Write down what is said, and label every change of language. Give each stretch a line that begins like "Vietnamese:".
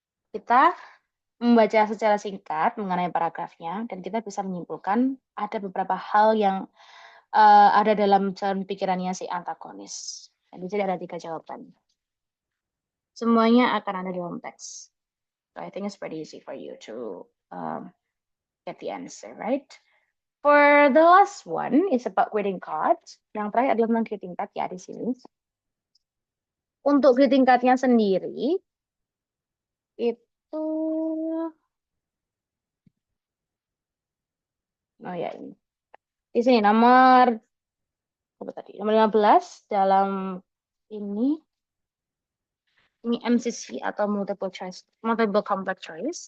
Indonesian: Kita membaca secara singkat mengenai paragrafnya dan kita bisa menyimpulkan ada beberapa hal yang ada dalam jalan pikirannya si antagonis. Dan di sini ada 3 jawaban. Semuanya akan ada dalam teks.
English: So I think it's pretty easy for you to get the answer, right? For the last one, it's about greeting cards.
Indonesian: Yang terakhir adalah tentang greeting card ya di sini. Untuk greeting cardnya sendiri, itu, oh ya ini. Di sini nomor, apa tadi? Nomor 15 dalam ini MCC atau multiple complex choice.